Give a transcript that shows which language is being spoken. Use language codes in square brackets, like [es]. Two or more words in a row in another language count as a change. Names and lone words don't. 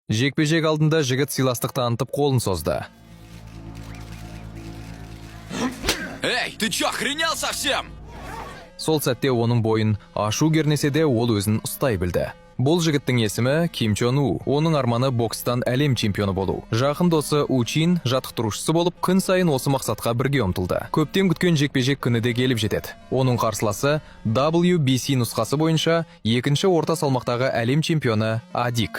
[kk] Жекпе-жек алдында жігіт сыйластық танытып қолын созды. [ru] Эй, ты чё, охренел совсем? [kk] Сол сәтте оның бойын ашу кернесе де ол өзін ұстай білді. Бұл жігіттің есімі Ким Чон У. Оның арманы бокстан әлем чемпионы болу. Жақын досы У Чин жаттықтырушысы болып, күн сайын осы мақсатқа бірге ұмтылды. Көптен күткен жекпе-жек күні де келіп жетеді. Оның қарсыласы WBC нұсқасы бойынша екінші орта салмақтағы әлем чемпионы Адик.